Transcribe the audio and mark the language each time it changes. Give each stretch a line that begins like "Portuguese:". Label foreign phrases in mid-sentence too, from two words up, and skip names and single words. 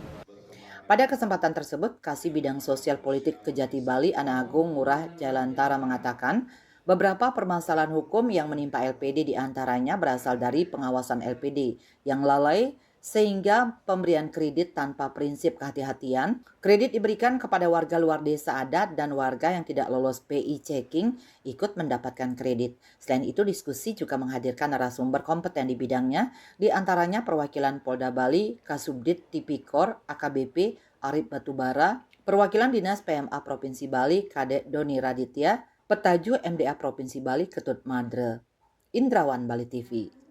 Indonesian: Pada kesempatan tersebut, Kasih Bidang Sosial Politik Kejati Bali Ana Agung Ngurah Jalantara mengatakan beberapa permasalahan hukum yang menimpa LPD diantaranya berasal dari pengawasan LPD yang lalai sehingga pemberian kredit tanpa prinsip kehati-hatian. Kredit diberikan kepada warga luar desa adat dan warga yang tidak lolos PI checking ikut mendapatkan kredit. Selain itu, diskusi juga menghadirkan narasumber kompeten di bidangnya, di antaranya perwakilan Polda Bali, Kasubdit Tipikor, AKBP, Arif Batubara, perwakilan Dinas PMA Provinsi Bali, Kadek Doni Raditya, Petaju MDA Provinsi Bali, Ketut Madre. Indrawan Bali TV.